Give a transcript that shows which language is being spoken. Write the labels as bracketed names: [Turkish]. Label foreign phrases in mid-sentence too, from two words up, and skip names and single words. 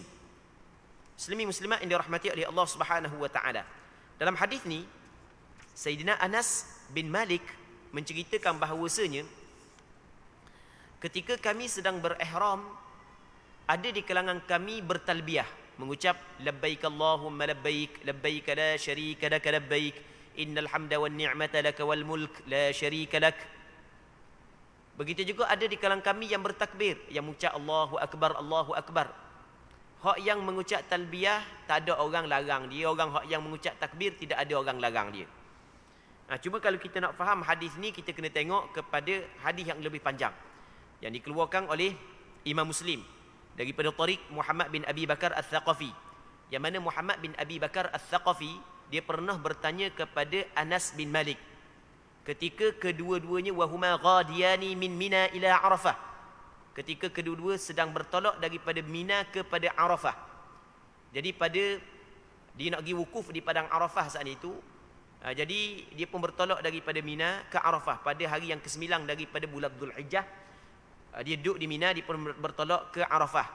[Malay] Muslimin muslimat yang dirahmati oleh Allah [Arabic] سبحانه وتعالى. [Malay] Dalam hadis ni Sayyidina Anas bin Malik menceritakan bahawasanya ketika kami sedang berihram, ada di kalangan kami bertalbiyah, mengucap [Arabic] لبيك اللهم لبيك، لبيك لا شريك لك لبيك، إن الحمد والنعمة لك والملك لا شريك لك. [Malay] Begitu juga ada di kalangan kami yang bertakbir, yang mengucap [Arabic] الله أكبر، الله أكبر. [Malay] Hak yang mengucap talbiyah tak ada orang larang dia, orang hak yang mengucap takbir tidak ada orang larang dia. Cuma kalau kita nak faham hadis ni, kita kena tengok kepada hadis yang lebih panjang yang dikeluarkan oleh Imam Muslim daripada tariq Muhammad bin Abi Bakar Al-Thaqafi, yang mana Muhammad bin Abi Bakar Al-Thaqafi dia pernah bertanya kepada Anas bin Malik ketika kedua-duanya [Arabic] وهما غاديان من منى إلى عرفة, [Malay] ketika kedua-dua sedang bertolak daripada Mina kepada Arafah. Jadi pada dia nak pergi wukuf di padang Arafah saat itu, jadi dia pun bertolak daripada Mina ke Arafah pada hari yang ke-9 daripada bulan Dzulhijjah. Dia duduk di Mina, dia pun bertolak ke Arafah.